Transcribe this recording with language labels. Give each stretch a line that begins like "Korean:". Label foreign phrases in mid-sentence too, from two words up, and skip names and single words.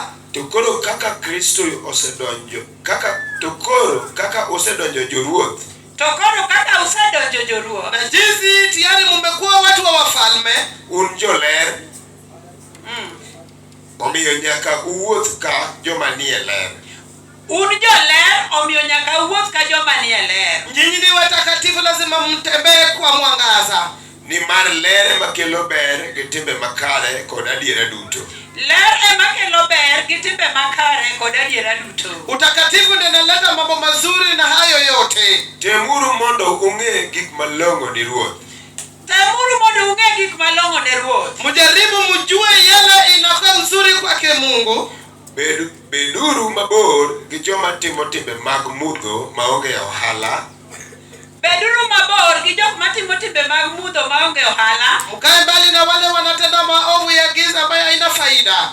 Luo (Kenya and Tanzania): To koro kaka Kristo osedonjo, kaka osedonjo joruoth. To koro kaka usedonjo joruoth.
Swahili: Na jinsi tayari mmekuwa watu wa wafalme.
Luo (Kenya and Tanzania): Un joler. Omiyo nyaka uwuoth ka joma nie ler. Un joler omiyo nyaka uwuoth ka joma nie ler.
Swahili: Nyinyi ni watakatifu, lazima mtembee kwa mwangaza.
Luo (Kenya and Tanzania): Ni mar ler makelo ber gi timbe makare kod adiera duto. Ler ema kelo ber gi timbe makare kod adiera duto.
Swahili: Utakatifu ndio unaleta mambo mazuri na hayo yote.
Luo (Kenya and Tanzania): Temuru mondo ung'e gik malong'o ni Ruoth. Temuru mondo ung'e gik malong'o ne Ruoth.
Swahili: Mjaribu mjue yale inakuwa nzuri kwake Mungu.
Luo (Kenya and Tanzania): Beduru mabor gi joma timo timbe mag mudho maonge ohala. Beduru mabor gi jok matimo timbe mag mudho maonge ohala.
Swahili: Mkae mbali na wale wanatenda maovu ya giza ambayo haina faida.